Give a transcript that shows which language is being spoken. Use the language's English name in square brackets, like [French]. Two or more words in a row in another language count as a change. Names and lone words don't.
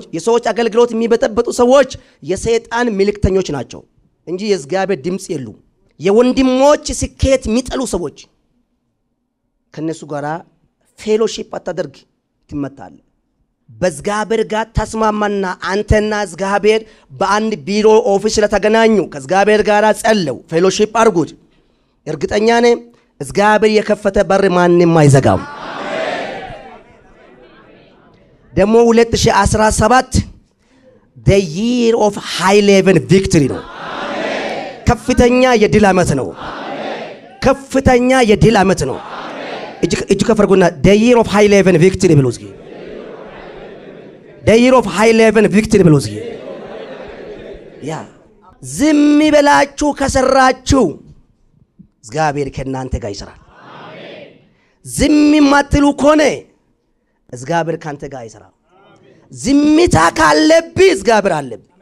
[Amharic] የሰዎች አገልግሎት የሚበጠበጡ ሰዎች የሰይጣን መልእክተኞች ናቸው እንጂ የእግዚአብሔር ድምጽ የሉም። የወንድሞች ስኬት የሚጠሉ ሰዎች ከነሱ ጋራ ፌሎሺፕ አታደርግ ትመታለህ። በእግዚአብሔር ጋር ተስማማና አንተና እግዚአብሔር በአንድ ቢሮ ኦፊስ ለተገናኙ ከእግዚአብሔር ጋር ጸለው ፌሎሺፕ አድርጉት። እርግጠኛ ነኝ እግዚአብሔር የከፈተ በር ማንንም አይዘጋም። ደግሞ 2017 [English] the year of high level victory [Amharic] ነው ከፍተኛ የድል ዓመት ነው ከፍተኛ የድል ዓመት ነው እጅ ከፈርጉና [English] the year of high level victory [Amharic] ብሎ እስኪ [English] the year of high level victory [Amharic] ብሎ እስኪ ያ ዝም ይበላችሁ ከሰራችሁ እግዚአብሔር ከናንተ ጋር ይሰራል ዝም ማትሉ ኮነ እግዚአብሔር ካንተ ጋር ይሰራል ዝምታ ካለብህ እግዚአብሔር አለብ